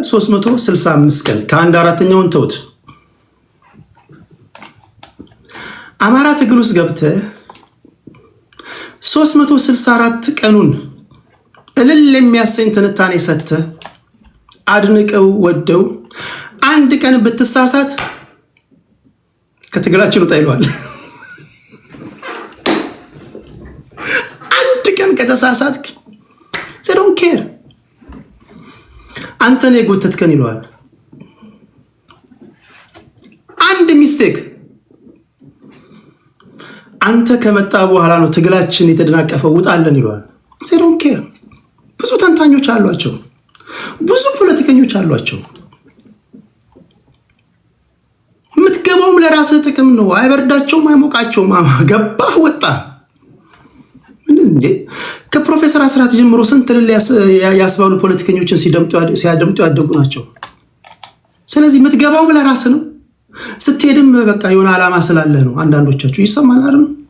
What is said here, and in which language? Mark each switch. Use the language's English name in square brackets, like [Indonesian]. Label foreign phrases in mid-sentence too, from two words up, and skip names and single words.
[Amharic] 365 ቀን። ከአንድ አራተኛውን ተውት። አማራ ትግል ውስጥ ገብተህ 364 ቀኑን እልል የሚያሰኝ ትንታኔ ሰጥተህ አድንቀው ወደው አንድ ቀን ብትሳሳት ከትግላችን ወጣ ይለዋል። አንድ ቀን ከተሳሳትክ [English] they don't care [Amharic] አንተን የጎተትከን ይለዋል። አንድ ሚስቴክ አንተ ከመጣ በኋላ ነው ትግላችን የተደናቀፈው ውጣለን ይለዋል። [English] they don't care [Amharic] ብዙ ተንታኞች አሏቸው፣ ብዙ ፖለቲከኞች አሏቸው። ለራስህ ጥቅም ነው። አይበርዳቸውም አይሞቃቸውም። ገባህ ወጣ ምን እንዴ? ከፕሮፌሰር አስራት ጀምሮ ስንት ያስባሉ ፖለቲከኞችን ሲያደምጡ ያደጉ ናቸው። ስለዚህ የምትገባው ለራስህ ነው። ስትሄድም በቃ የሆነ ዓላማ ስላለህ ነው። አንዳንዶቻችሁ ይሰማል አይደል?